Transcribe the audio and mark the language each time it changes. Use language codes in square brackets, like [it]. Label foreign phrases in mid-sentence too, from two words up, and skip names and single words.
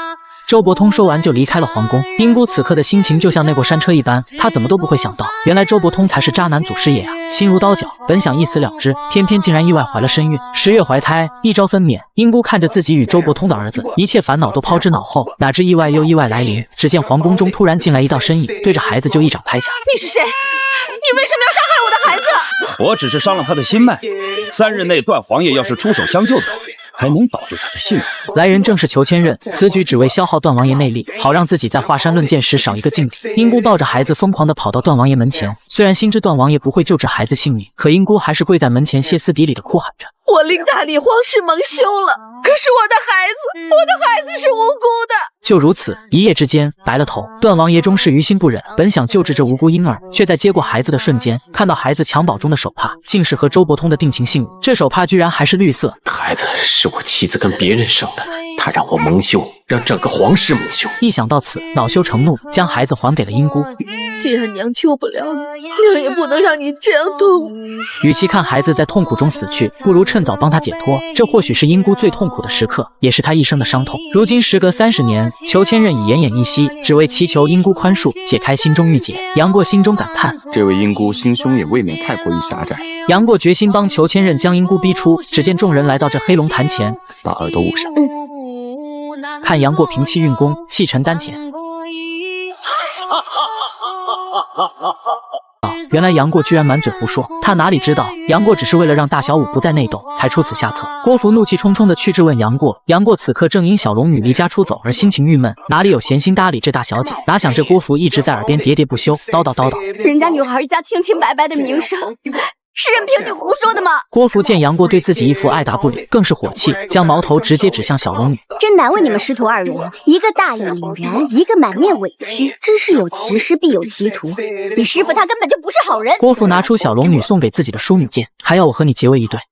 [zh] 周伯通說完就離開了皇宮。英姑此刻的心情就像那過山車一般，她怎麼都不會想到，原來周伯通才是渣男祖師爺啊！心如刀絞，本想一死了之，偏偏竟然意外懷了身孕，10月懷胎，1朝分娩。英姑看着自己與周伯通的兒子，一切煩惱都拋之腦後，哪知意外又意外來臨。只見皇宮中突然進來一道身影，對着孩子就一掌拍下。你是誰？你為什麼要傷害我的孩子？我只是傷了他的心脈，3日內段王爺要是出手相救的話，還能保住他的性命。來人正是裘千仞，此舉只為消耗段王爺內力，好讓自己在華山論劍時少一個劲敵。英姑抱着孩子瘋狂地跑到段王爺門前，雖然心知段王爺不會救治孩子性命，可英姑還是跪在門前歇斯底里地哭喊着： 我令大理皇室蒙羞了，可是我的孩子是無辜的。就如此，一夜之間白了頭。段王爺終是於心不忍，本想救治這無辜嬰兒，卻在接過孩子的瞬間，看到孩子襁褓中的手帕，竟是和周伯通的定情信物。這手帕居然還是綠色。孩子是我妻子跟別人生的，他讓我蒙羞，讓整個皇室蒙羞。一想到此，惱羞成怒，將孩子還給了英姑。既然娘救不了你，娘也不能讓你這樣痛。與其看孩子在痛苦中死去，不如趁早幫他解脫。這或許是英姑最痛苦的時刻，也是他一生的傷痛。如今時隔30年，裘千仞已奄奄一息，只為祈求英姑寬恕，解開心中鬱結。楊過心中感嘆： 這位英姑心胸也未免太過於狹窄。楊過決心幫裘千仞將英姑逼出。只見眾人來到這黑龍潭前，把耳朵捂上。看楊過平氣運功，氣沉丹田。原來楊過居然滿嘴胡說，他哪裡知道楊過只是為了讓大小五不再內鬥，才出此下策。郭芙怒氣冲冲地去質問楊過，楊過此刻正因小龍女離家出走而心情鬱悶，哪裡有閒心搭理這大小姐？哪想這郭芙一直在耳邊喋喋不休，叨叨叨叨。人家女孩家清清白白的名聲，是任凭你胡說的嗎？郭芙見楊過對自己一副愛答不理，更是火氣，將矛頭直接指向小龍女。真難為你們師徒2人，一個大義凜然，一個滿面委屈。知事有其師，必有其徒。你師父他根本就不是好人。郭芙拿出小龍女送給自己的淑女劍，還要我和你結為一對。